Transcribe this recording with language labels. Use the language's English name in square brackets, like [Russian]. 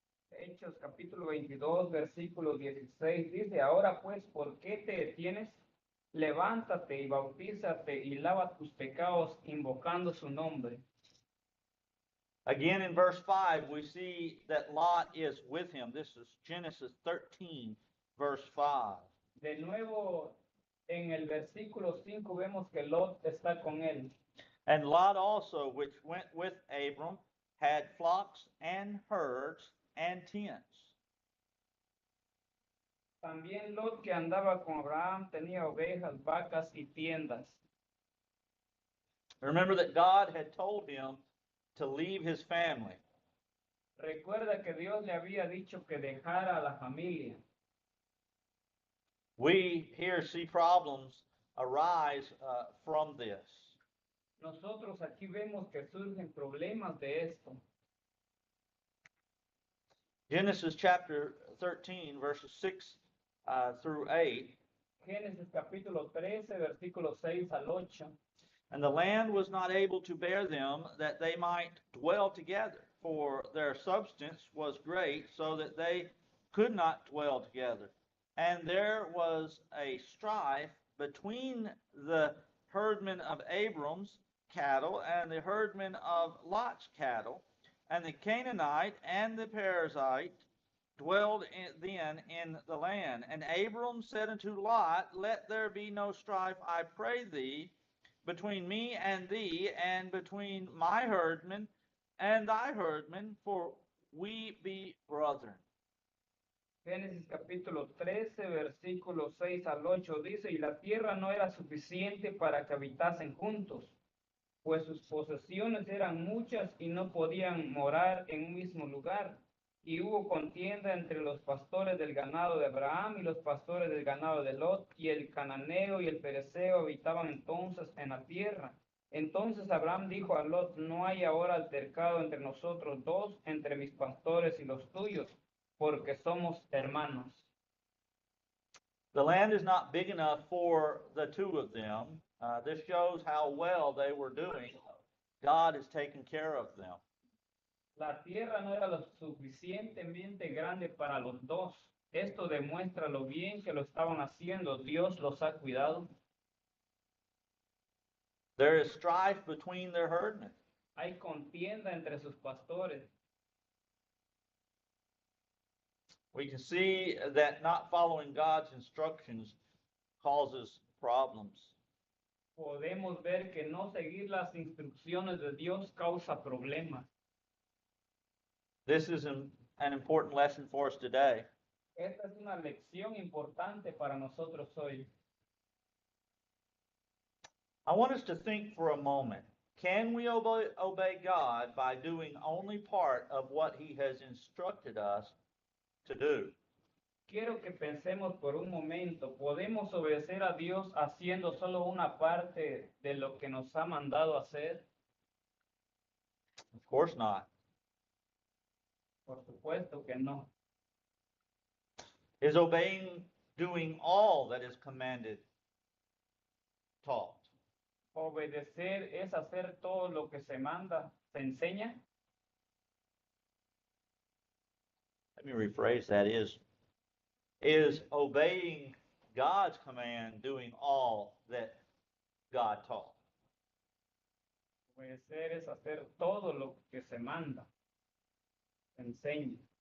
[Spanish] Hechos capítulo 22, versículo 16 dice, ahora pues, ¿por qué te detienes? Levántate y bautízate y lava tus pecados invocando su nombre. [English] Again in verse 5, we see that Lot is with him. This is Genesis 13, verse 5. [Spanish] De nuevo, en el versículo 5 vemos que Lot está con él. [English] "And Lot also, which went with Abram, had flocks and herds and tents." [Spanish] También Lot, que andaba con Abraham, tenía ovejas, vacas y tiendas. [English] Remember that God had told him to leave his family. [Spanish] Recuerda que Dios le había dicho que dejara a la familia. [English] We here see problems arise from this. [Spanish] Nosotros aquí vemos que surgen problemas de esto. [English] Genesis chapter 13, verses 6 through 8. [Spanish] Génesis capítulo 13, versículos 6 al 8. [English] "And the land was not able to bear them, that they might dwell together, for their substance was great, so that they could not dwell together. And there was a strife between the herdmen of Abram's cattle and the herdmen of Lot's cattle. And the Canaanite and the Perizzite dwelled then in the land. And Abram said unto Lot, Let there be no strife, I pray thee, between me and thee, and between my herdmen and thy herdmen, for we be brethren." [Spanish] Génesis capítulo 13, versículos 6 al 8 dice, y la tierra no era suficiente para que habitasen juntos, pues sus posesiones eran muchas y no podían morar en un mismo lugar. Y hubo contienda entre los pastores del ganado de Abraham y los pastores del ganado de Lot, y el cananeo y el pereceo habitaban entonces en la tierra. Entonces Abraham dijo a Lot, no hay ahora altercado entre nosotros dos, entre mis pastores y los tuyos, porque somos hermanos. [English] The land is not big enough for the two of them. This shows how well they were doing God is taking care of them. [Spanish] La tierra no era lo suficientemente grande para los dos. Esto demuestra lo bien que lo estaban haciendo. Dios los ha cuidado. [English] There is strife between their herdmen. [Spanish] Hay contienda entre sus pastores. [English] We can see that not following God's instructions causes problems. [Spanish] Podemos ver que no seguir las instrucciones de Dios causa problemas. [English] This is an important lesson for us today. [Spanish] Esta es una lección importante para nosotros hoy. [English] I want us to think for a moment. Can we obey God by doing only part of what He has instructed us to do? [Spanish] Quiero que pensemos por un momento, ¿podemos obedecer a Dios haciendo solo una parte de lo que nos ha mandado hacer? [English] Of course not. [Spanish] Por supuesto que no. [English] Is obeying doing all that is commanded taught? [Spanish] Obedecer es hacer todo lo que se manda, se enseña. [English] Let me rephrase that. Is obeying God's command doing all that God taught? [Spanish] Obedecer es hacer todo lo que se manda, se enseña.